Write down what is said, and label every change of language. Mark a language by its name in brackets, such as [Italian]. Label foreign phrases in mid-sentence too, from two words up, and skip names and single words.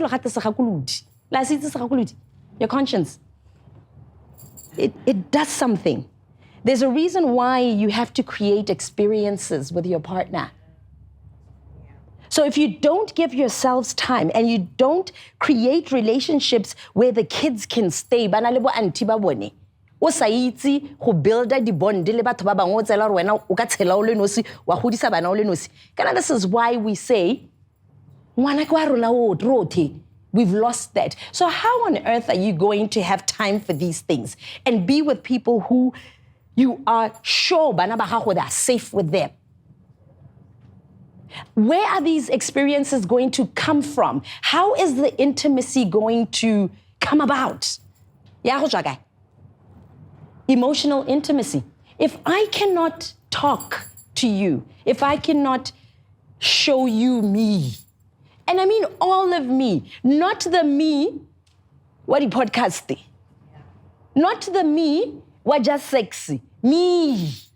[English] Your conscience. It does something. There's a reason why you have to create experiences with your partner. So if you don't give yourselves time and you don't create relationships where the kids can stay, [Tswana] bana le bo auntie ba bone, o sa itse go builda di bond le batho ba bangwe o tsela re wena o ka tshela o le nosi wa godisa bana o le nosi. Kana [English] this is why we say [Tswana] ngwana kwa rona o rothe. [English] We've lost that. So how on earth are you going to have time for these things and be with people who you are sure [Tswana] bana ba gago [English] are safe with them? Where are these experiences going to come from? How is the intimacy going to come about? Emotional intimacy. If I cannot talk to you, if I cannot show you me, and I mean all of me, not the me, what the podcast, not the me, what just sexy, me.